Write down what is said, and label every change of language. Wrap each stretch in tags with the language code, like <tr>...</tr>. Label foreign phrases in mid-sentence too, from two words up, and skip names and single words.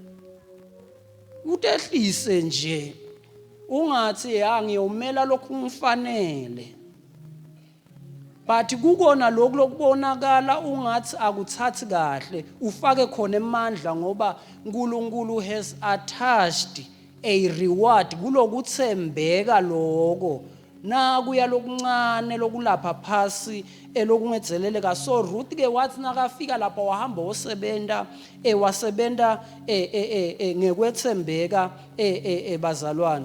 <ss>utehlise nje ungathi ngiyomela lokhu ngifanele but kukona lokhu lokubonakala ungathi akuthathi kahle ufake khona emandla ngoba uNkulunkulu</ss> <en>has attached a reward</en> <ss>kulokuthembeka lokho na kuya lokuncane lokulapha phasi elokungedzeleleka. So Ruth ke wathi nakafika lapha wahamba osebenda wasebenda ngekwethembeka bazalwane.</ss>